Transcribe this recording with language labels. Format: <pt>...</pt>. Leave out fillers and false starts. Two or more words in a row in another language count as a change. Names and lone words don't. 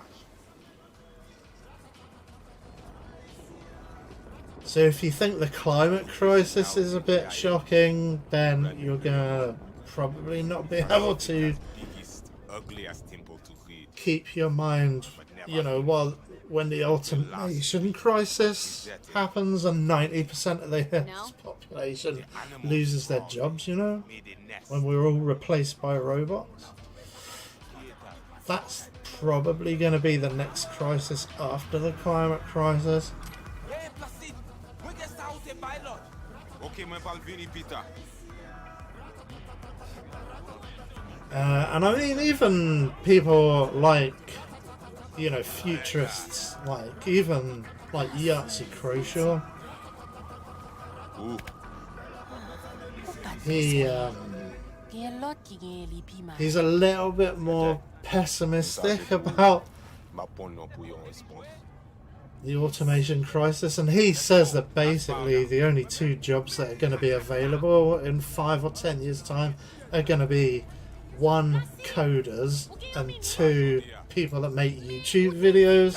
<en>So if you think the climate crisis is a bit shocking, then you're gonna probably not be able to keep your mind, you know, when the automation crisis happens and 90% of the population loses their jobs, you know, when we're all replaced by robots. That's probably going to be the next crisis after the climate crisis.</en> <ht>Hey, Placide! Mwen gen sa ou te bay lot? Ok, mwen pal vini pita.</ht> <en>And I mean, even people like, you know, futurists, like even like Yahtzee Croshaw, he's a little bit more pessimistic about</en> <ht>Ma pon non pou yon respons.</ht> <en>the automation crisis, and he says that basically the only two jobs that are going to be available in 5 or 10 years time are going to be one, coders, and two, people that make YouTube videos.</en>